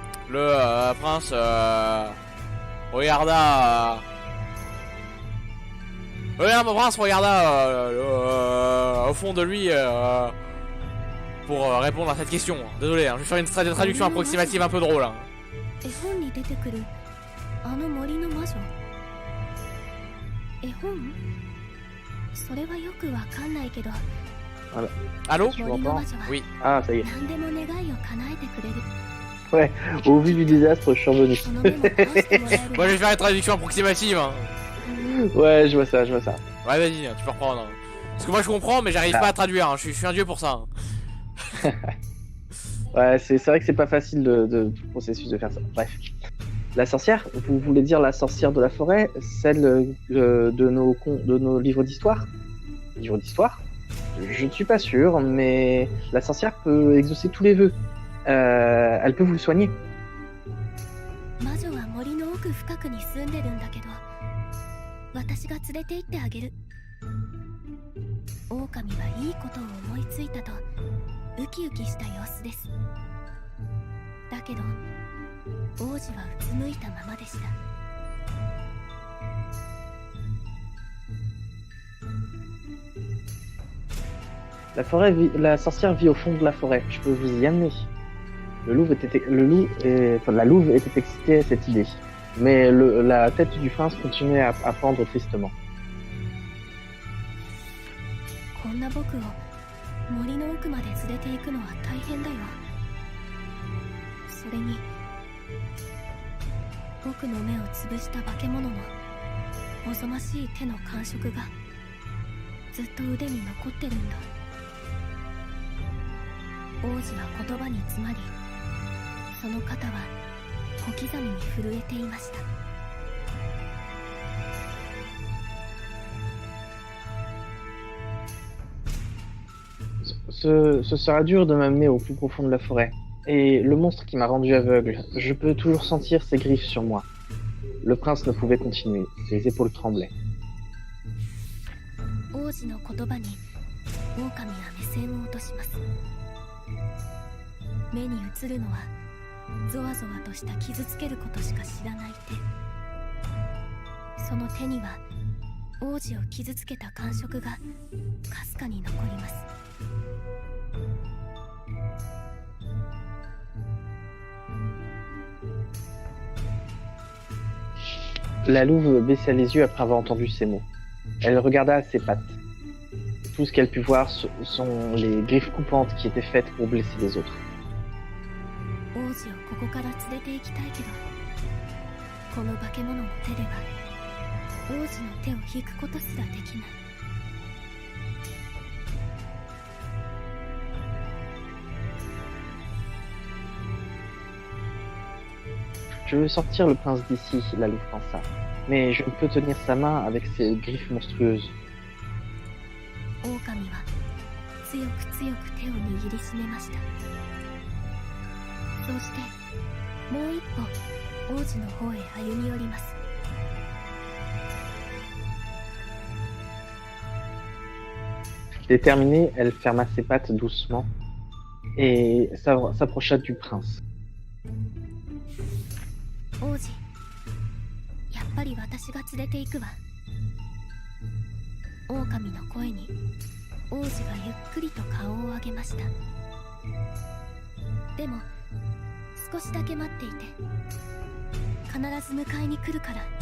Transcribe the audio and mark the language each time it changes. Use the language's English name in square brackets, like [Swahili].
[French] Le prince regarda... mon prince regarda au fond de lui pour répondre à cette question. Désolé, hein, je vais faire une traduction approximative un peu drôle. Hein. [Japanese] 絵本に出てくるあの森の魔女。絵本？それはよくわかんないけど、 [French] Allô? Tu [Japanese] 森の魔女は [French] Ah, ça y est. [Japanese] 何でも願いを叶えてくれる。 [French] Ouais, au vu du désastre, je suis revenu. [Japanese] その目も通してもらえる [French] Moi je vais faire une traduction approximative. Hein. Ouais, je vois ça, je vois ça. Ouais, vas-y, hein, tu peux reprendre. Hein. Parce que moi je comprends, mais j'arrive pas à traduire. Hein. Je suis un dieu pour ça. Hein. Ouais, c'est vrai que c'est pas facile de processus de faire ça. Bref. La sorcière, vous voulez dire la sorcière de la forêt, celle de nos livres d'histoire? Livres d'histoire? Je ne suis pas sûr, mais la sorcière peut exaucer tous les vœux. Elle peut vous soigner. [Japanese] 魔女は森の奥深くに住んでるんだけど、私が連れて行ってあげる。狼はいいことを思いついたとウキウキした様子です。だけど王子はうつむいたままでした。 [French] La sorcière vit au fond de la forêt. Je peux vous y amener. La louve était excitée à cette idée, mais la tête du prince continuait à pendre tristement. [Japanese] こんな僕を森の奥まで連れて行くのは大変だよ。それに僕の目を潰した化け物のおぞましい手の感触がずっと腕に残ってるんだ。王子は言葉に詰まり、その肩は小刻みに震えていました。 [French] Ce sera dur de m'amener au plus profond de la forêt. Et le monstre qui m'a rendu aveugle, je peux toujours sentir ses griffes sur moi. Le prince ne pouvait continuer, ses épaules tremblaient. [Japanese] 王子の言葉に狼は目線を落とします。目に映るのはゾワゾワとした傷つけることしか知らない手。その手には王子を傷つけた感触がかすかに残ります。 [French] La louve baissa les yeux après avoir entendu ces mots. Elle regarda ses pattes. Tout ce qu'elle put voir sont les griffes coupantes qui étaient faites pour blesser les autres. [Japanese] 王子をここから連れて行きたいけど、この化け物の手では王子の手を引くことすらできない。 [French] Je veux sortir le prince d'ici, la louve pensa, mais je ne peux tenir sa main avec ses griffes monstrueuses. [Japanese] 狼は強く強く手を握りしめました。そうしてもう一歩王子の方へ歩み寄ります。 [French] Déterminée, elle ferma ses pattes doucement et s'approcha du prince. [Japanese] 王子、やっぱり私が連れて行くわ。狼の声に王子がゆっくりと顔を上げました。でも少しだけ待っていて、必ず迎えに来るから。